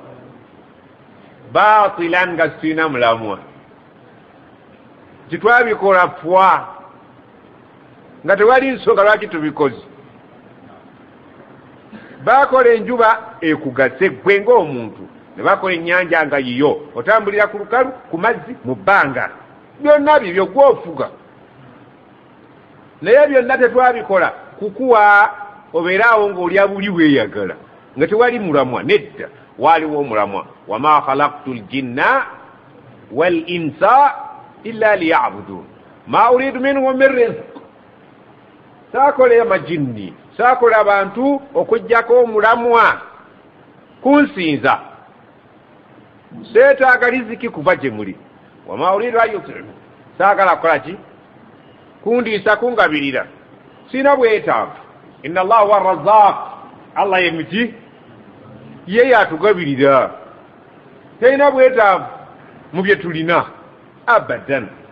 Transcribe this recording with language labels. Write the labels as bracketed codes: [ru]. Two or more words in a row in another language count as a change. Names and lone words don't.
[lg] baatilan nga sirina mulamwa titwabikola fwa nga tewali nsonga lwaki tubikoze bakola enjuba ekugase gwe ng'omuntu ne bakola ennyanja nga yiyo otambulira ku lukalu ku mazzi mu bbanga byonna bibyo gwofuga naye byonna tetwabikola kukuwa obeeraawo ng'olya buli weeyagala nga tewali mulamwa nedda waaliwo omulamwa wama [ar] خلقت الجن والإنس إلا ليعبدون ما أريد منهم من رزق saakola [lg] amajinni saakola abantu okujjako omulamwa kunsinza seetaaga riziki kuva gye muli [ar] وما أريد أن يطعمون [lg] saagala kukola ki kundiisa kungabirira sina bwetaavu [ar] إن الله هو الرزاق [lg] allah yemiti ye yatugabirira talina bwetaavu mu bye tulina abadan